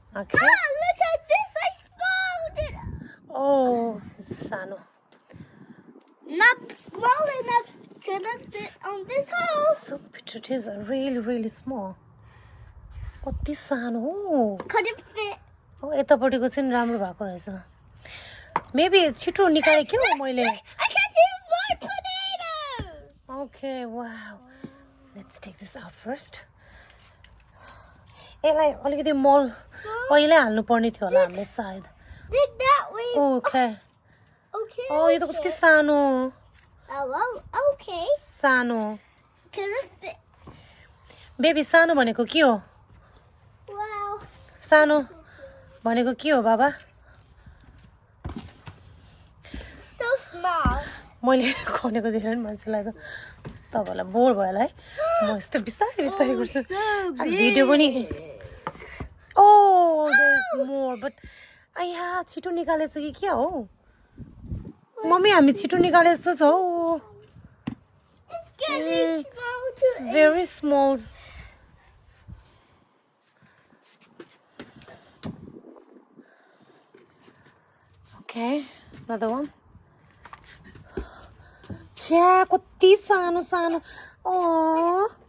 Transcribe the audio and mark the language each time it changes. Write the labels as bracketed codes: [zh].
[en] Ah, look at this. I spawned it. [ne] oh sano [en] Not small enough to fit on this hole. so potatoes are really small [ne] कति सानो हो [en] Couldn't fit. [ne] हो यतापट्टिको चाहिँ राम्रो भएको रहेछ मेबी छिटो निकाले के हो मैले [en] I can't even more potatoes. okay wow let's take this out first [ne] यसलाई अलिकति मल पहिल्यै हाल्नु पर्ने थियो होला हामीले सायद [en] Dig that way. okay Okay. [ne] oh यो त कति सानो [en] Oh, okay. [ne] सानो [en] Couldn't fit. [ne] बेबी सानो भनेको के हो [en] Wow. [ne] सानो भनेको के हो बाबा [en] So small. [ne] मैले खनेको देखेर नि मान्छेलाई त तपाईँलाई बोर भयो होला है म यस्तो बिस्तारै गर्छु भिडियो पनि [en] oh there's more but [ne] आया छिटो निकालेछ कि क्या हो मम्मी हामी छिटो निकाले जस्तो छ हौ [en] It's getting small to very small okay another one [ne] छ्या कति सानो सानो [en] oh